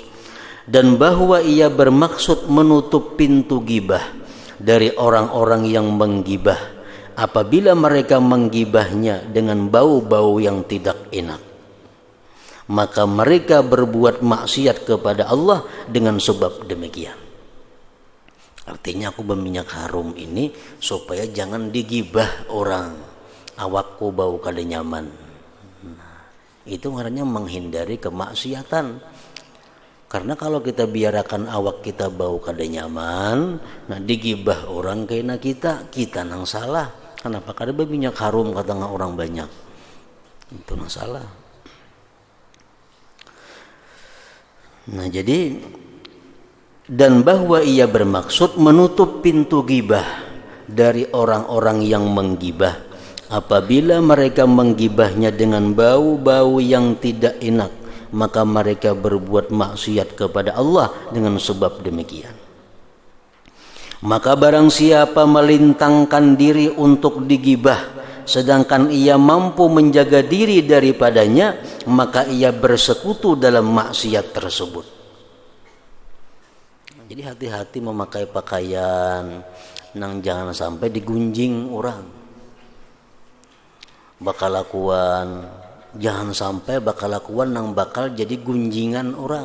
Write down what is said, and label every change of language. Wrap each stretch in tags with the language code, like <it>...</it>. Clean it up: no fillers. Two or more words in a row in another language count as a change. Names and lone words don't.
<id>Dan bahwa ia bermaksud menutup pintu gibah dari orang-orang yang menggibah apabila mereka menggibahnya dengan bau-bau yang tidak enak, maka mereka berbuat maksiat kepada Allah dengan sebab demikian. Artinya aku berminyak harum ini supaya jangan digibah orang,</id> <bjn>awakku bau kada nyaman. Nah, itu ngarannya menghindari kemaksiatan.</bjn> <id>Karena kalau kita biarkan awak kita bau kada nyaman, nah digibah orang kena kita nang salah.</id> <bjn>Kenapa kada berminyak harum kata orang banyak? Itu nang salah.</bjn> <id>Nah, jadi dan bahwa ia bermaksud menutup pintu gibah dari orang-orang yang menggibah apabila mereka menggibahnya dengan bau-bau yang tidak enak, maka mereka berbuat maksiat kepada Allah dengan sebab demikian. Maka barang siapa melintangkan diri untuk digibah sedangkan ia mampu menjaga diri daripadanya, maka ia bersekutu dalam maksiat tersebut. Jadi hati-hati memakai pakaian nang jangan sampai digunjing orang.</id> <bjn>Bakal lakuan, jangan sampai bakal lakuan nang bakal jadi gunjingan orang.</bjn>